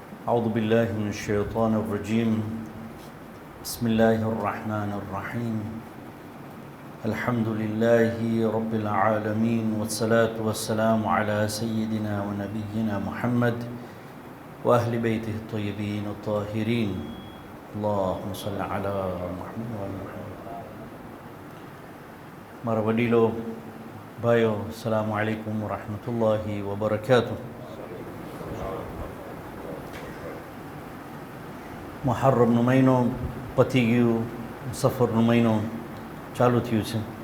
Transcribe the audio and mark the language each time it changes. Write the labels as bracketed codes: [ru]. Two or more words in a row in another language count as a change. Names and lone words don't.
[ar] أعوذ بالله من الشيطان الرجيم بسم الله الرحمن الرحيم الحمد لله رب العالمين والصلاة والسلام على سيدنا ونبينا محمد وأهل بيته الطيبين الطاهرين اللهم صل على محمد وعلى محمد. [gu] મારા વડીલો, ભાઈઓ, [ar] السلام عليكم ورحمة الله وبركاته. [gu] મુહર્રમનો મહિનો પતી ગયું, સફરનો મહિનો ચાલુ થયું છે.